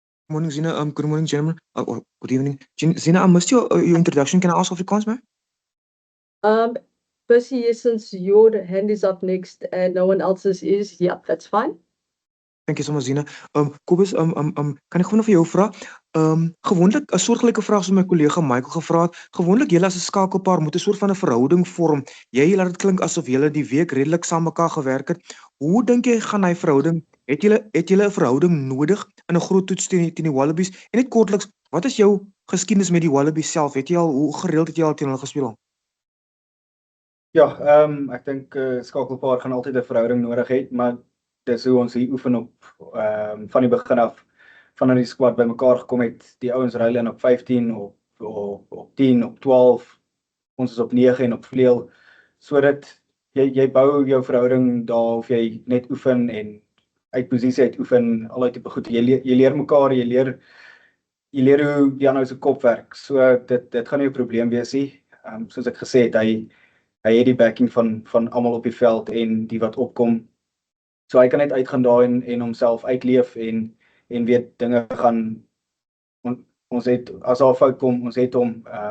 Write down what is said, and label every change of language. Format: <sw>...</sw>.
<en>Morning, Zina. Good morning, gentlemen. Or good evening. Zina, I missed your introduction. Can I ask Afrikaans, ma'am? Percy, yes, since your hand is up next and no one else's is, yeah, that's fine. Thank you so much, Zina.</en> <af>Cobus, kan ek gewoon vir jou vra? Gewoonlik 'n soortgelyke vraag soos my kollega Michael gevra het. Gewoonlik julle as 'n skakelpaar moet 'n soort van 'n verhouding vorm. Jy laat dit klink asof julle die week redelik saam mekaar gewerk het. Hoe dink jy gaan hy verhouding? Het julle 'n verhouding nodig in 'n groot toets teen die Wallabies? En net kortliks, wat is jou geskiedenis met die Wallabies self? Hoe gereeld het jy al teen hulle gespeel? Ja, ek dink skakelpaar gaan altyd 'n verhouding nodig hê, maar dis hoe ons hier oefen op van die begin af, vanaf die squad bymekaar gekom het. Die ouens ruil in op 15, op 10, op 12. Ons is op 9 en op vleuel. Sodat jy bou jou verhouding daar, of jy net oefen en uit posisie uit oefen, al tipe goed. Jy leer mekaar, jy leer hoe die ander se kop werk. So dit gaan nie 'n probleem wees nie. Soos ek gesê het, hy het die backing van almal op die veld en die wat opkom. So hy kan net uitgaan daar en homself uitleef en weet dinge gaan, ons het, as daar 'n fout kom, ons het hom.</af>